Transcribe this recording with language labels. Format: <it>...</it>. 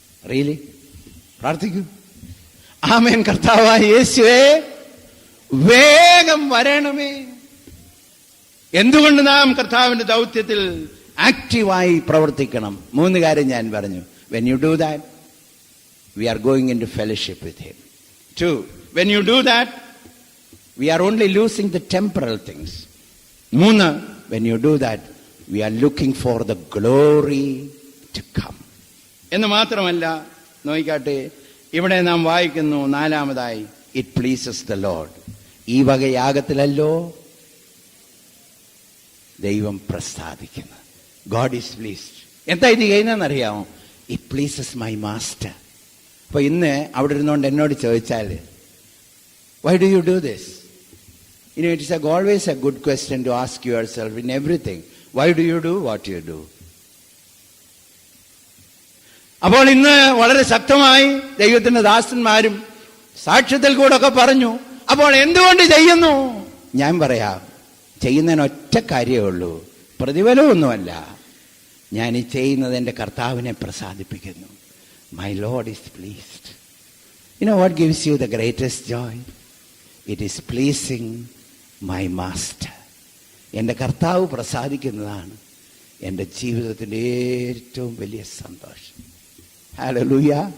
<ml>Really പ്രാർത്ഥിക്കൂ. ആമേൻ കർത്താവായ യേശുവേ, വേഗം വരണമേ. എന്തുകൊണ്ട് നാം കർത്താവിന്റെ ദൗത്യത്തിൽ ആക്റ്റീവായി പ്രവർത്തിക്കണം? 3 കാര്യം ഞാൻ പറഞ്ഞു.</ml> <en>When you do that, we are going into fellowship with him. 2, when you do that, we are only losing the temporal things. 3, when you do that, we are looking for the glory to come.</en> <ml>എന്ന് മാത്രമല്ല, നോയിക്കാട്ടെ, ഇവിടെ നാം വായിക്കുന്നു 4-മതായി,</ml> <en>it pleases the Lord.</en> <ml>ഈ വക യാഗത്തിലല്ലോ ദൈവം പ്രസാദിക്കുന്നു.</ml> <en>God is pleased.</en> <ml>എന്താ ഇത് ചെയ്യുന്നതെന്നറിയാമോ?</ml> <en>It pleases my master.</en> <ml>അപ്പൊ ഇന്ന് അവിടെ ഇരുന്നുകൊണ്ട് എന്നോട് ചോദിച്ചാൽ,</ml> <en>why do you do this? You know, it is always a good question to ask yourself in everything. Why do you do what you do?</en> <ml>അപ്പോൾ ഇന്ന് വളരെ ശക്തമായി ദൈവത്തിന്റെ ദാസന്മാരും സാക്ഷ്യത്തിൽ കൂടെ ഒക്കെ പറഞ്ഞു. അപ്പോൾ എന്തുകൊണ്ട് ചെയ്യുന്നു? ഞാൻ പറയാം, ചെയ്യുന്നതിന് ഒറ്റ കാര്യമേ ഉള്ളൂ, പ്രതിഫലമൊന്നുമല്ല. ഞാൻ ഈ ചെയ്യുന്നത് എൻ്റെ കർത്താവിനെ പ്രസാദിപ്പിക്കുന്നു.</ml> <en>My Lord is pleased. You know what gives you the greatest joy? It is pleasing my master.</en> <ml>എൻ്റെ കർത്താവ് പ്രസാദിക്കുന്നതാണ് എൻ്റെ ജീവിതത്തിൻ്റെ ഏറ്റവും വലിയ സന്തോഷം. ഹല്ലേലൂയ.</ml>